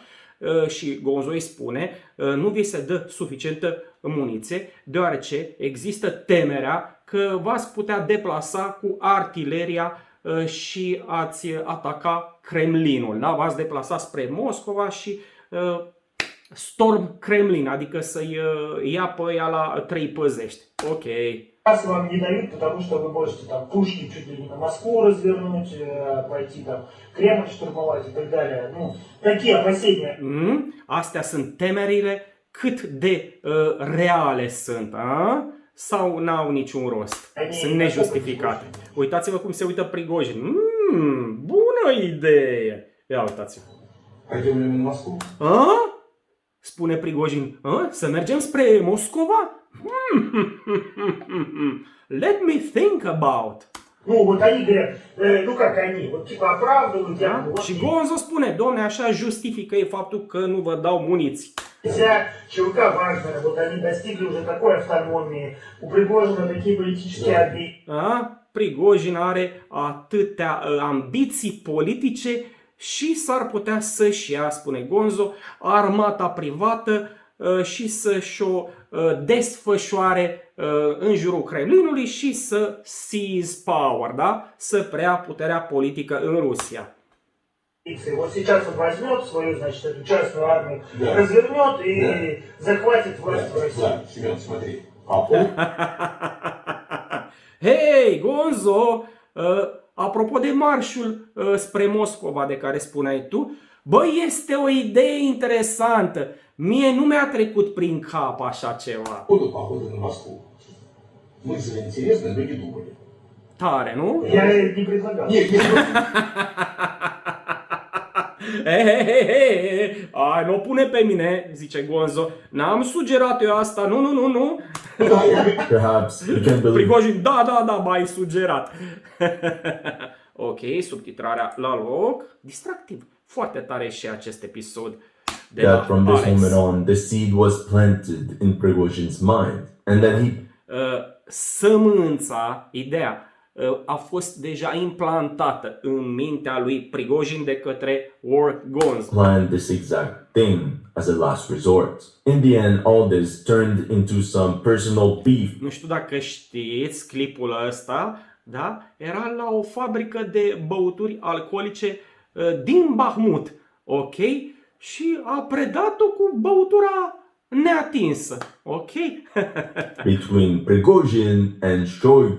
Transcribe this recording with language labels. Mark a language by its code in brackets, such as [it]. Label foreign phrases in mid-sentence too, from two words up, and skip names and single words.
[ro] Și Gonzo îi spune, nu vi se dă suficientă muniție, deoarece există temerea că v-ați putea deplasa cu artileria și ați ataca Kremlinul. Da? V-ați deplasa spre Moscova și [en] Storm Kremlin, [ro] adică să-i ia pe ea la 3 păzești. Ok. [ru] Раз вам не дают, потому что вы можете там пушки чуть ли не на Москву развернуть, пойти там Кремль штурмовать и так далее. Ну, такие опасения. [ro] Astea sunt temerile, cât de reale sunt, a? Sau n-au niciun rost? Sunt nejustificate. Uitați-vă cum se uită Prigojin. Bună idee! Ia uitați-vă. [ru] Pойдем ли мы в Москву? [ro] Spune Prigojin. Să mergem spre Moscova? [en] Let me think about. [ru] Ну, вот они говорят, ну как они, вот типа оправдывают. [ro] Da? Și Gonzo spune, domne, așa justifică e faptul că nu vă dau muniții. [ru] Вся ЧВК Вагнера, вот они достигли уже такой автономии, у Пригожина такие политические амбиции. [ro] Prigojin are atâtea ambiții politice și s-ar putea să-și ia, spune Gonzo, armata privată și să-și o desfășoare în jurul Kremlinului și să [en] seize power, [ro] da? Să preia puterea politică în Rusia. [ru] Вот сейчас он возьмет свою, значит, эту частную армию, развернет и захватит власть в России. Да, Семен, смотри. [ro] Hei, Gonzo, apropo de marșul spre Moscova de care spuneai tu, băi, este o idee interesantă. Mie nu mi-a trecut prin cap așa ceva. [ru] Будут походы на Москву. Мысль интересная, но не думали. Tare, nu? Я не предлагал. Нет, [ro] Ai, nu o pune pe mine, zice Gonzo. N-am sugerat eu asta, nu. [en] Perhaps you can believe [ro] Prigojin, da, m-ai sugerat. Ok, subtitrarea la loc. Distractiv. Foarte tare și acest episod. De [en] that from this [ro] Alex. [en] moment on, the seed was planted in Prigojin's mind, and that he [ro] Sămânța, ideea, a fost deja implantată în mintea lui Prigojin de către War Gonzo. [en] planned this exact thing as a last resort. In the end, all this turned into some personal beef. [ro] Nu știu dacă știți clipul ăsta, da? Era la o fabrică de băuturi alcoolice din Bahmut, ok? Și a predat-o cu băutura neatinsă, ok? [en] Between Prigojin and Shoigu.